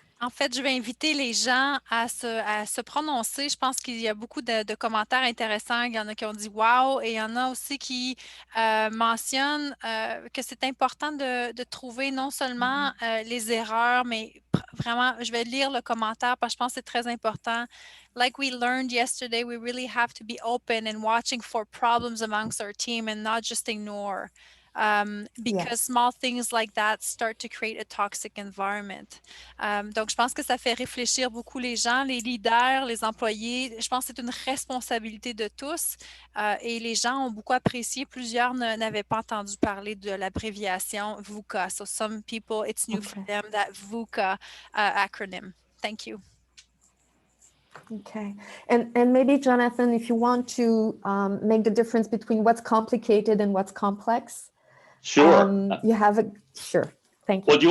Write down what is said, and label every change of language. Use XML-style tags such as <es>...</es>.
<fr>En fait, je vais inviter les gens à se prononcer. Je pense qu'il y a beaucoup de commentaires intéressants. Il y en a qui ont dit « wow » et il y en a aussi qui mentionnent que c'est important de trouver non seulement les erreurs, mais vraiment, je vais lire le commentaire parce que je pense que c'est très important.</fr> <en>Like we learned yesterday, we really have to be open and watching for problems amongst our team and not just ignore. Because small things like that start to create a toxic environment.</en> <fr>Donc, je pense que ça fait réfléchir beaucoup les gens, les leaders, les employés. Je pense que c'est une responsabilité de tous et les gens ont beaucoup apprécié. Plusieurs n'avaient pas entendu parler de l'abréviation Vuca.</fr> <en>So some people, it's new for them, that Vuca acronym. Thank you. Okay. And maybe, Jonathan, if you want to make the difference between what's complicated and what's complex. Sure. You have sure. Thank you.</en>